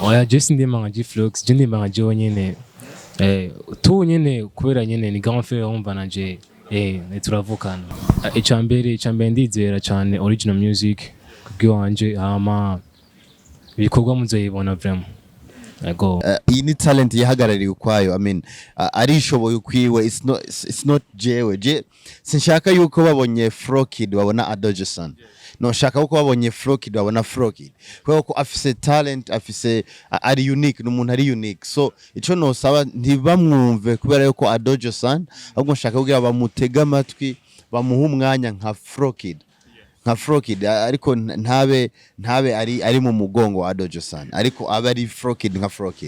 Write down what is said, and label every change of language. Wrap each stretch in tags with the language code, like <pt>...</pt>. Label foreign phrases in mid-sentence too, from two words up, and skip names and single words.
<rn>Oya Jesse ndimba nka G-Flux, je ndimba nka jewe nyene tu nyene kubera nyene ni</rn> <fr>grand frère</fr> <rn>umva nanje turavukana. Icambere ndizera cyane</rn> <en>original music</en> <rn>kubwanje hama ibikorwa muzoyibona vraiment. Iyi ni talent yahagarariye ukwayo.</rn> <en>I mean</en> <rn>arishoboye ukwiwe,</rn> <en>it's not</en> <rn>jewe sinshaka yuko babonye Frokid babona Josan. No shaka uko babonye Frokid babona Frokid kuko afise talent, afise ari unique, n'umuntu ari unique. So ico no saba ntibamwumve kubera yuko Josan, ahubwo nshaka kugira bamutega amatwi bamuha umwanya nka Frokid ariko ntabe ari mu mugongo wa Josan, ariko abe ari Frokid nka Frokid.</rn>